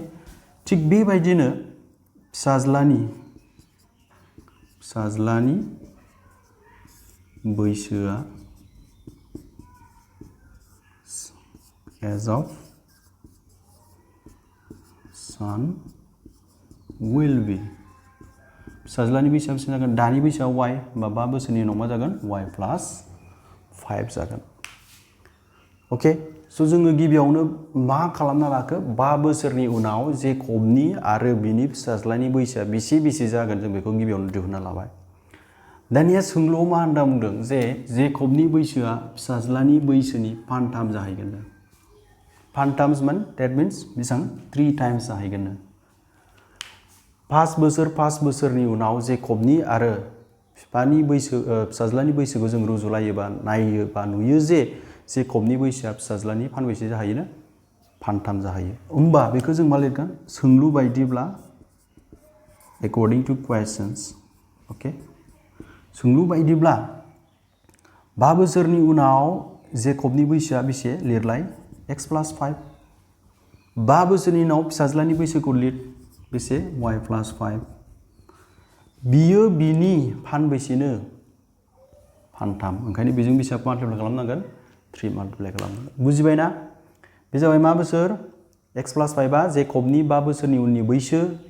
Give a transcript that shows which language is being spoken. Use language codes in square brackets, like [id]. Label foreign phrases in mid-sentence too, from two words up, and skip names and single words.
[brx] थिग बेबायदिनो फिसाज्लानि बैसोआ [en] age of son will be, [brx] फिसाज्लानि बैसोआ बेसे जागोन? दानि बैसोआ y, होमबा 5 बोसोरनि उनाव मा जागोन? y + 5 जागोन, अके। स' जोङो गिबियावनो मा खालामना लाखो? 5 बोसोरनि उनाव जेकबनि आरो बिनि फिसाज्लानि बैसोआ बेसे जागोन जों बेखौ गिबियावनो दिहुनना लाबाय। दानिया सोंलुआव मा होनना बुंदों? जे जेकबनि बैसोआ फिसाज्लानि बैसोनि फानथाम जाहैगोन। फानथाम्स मान [en] that means [brx] बेसेबां 3 टाइम्स जाहैगोन 5 बोसोरनि उनाव जेकबनि आरो बिफानि बैसो फिसाज्लानि बैसोखौ जों रुजुलायोबा नायोबा नुयो जे जेकबनि बैसोआ फिसाज्लानि फानबैसे जाहैयो फानथाम जाहैयो होमबा बेखौ जों मा लिरगोन सोंलु बायदिब्ला [en] according to questions [brx] ओके सोंलु बायदिब्ला 5 बोसोरनि उनाव जेकबनि बैसोआ बेसे लिरलाय x + 5 5 बोसोरनि उनाव फिसाज्लानि बैसोखौ लिर बेसे y + 5 बियो बिनि फानबैसेनो फानथाम ओंखायनो बेजों बेसेबां माल्टिप्लाइ खालामनांगोन 3 माल्टिप्लाइ खालामनांगोन बुजिबायना बे जाबाय मा बोसोर x + 5 आ जेकबनि 5 बोसोरनि उननि बैसो बे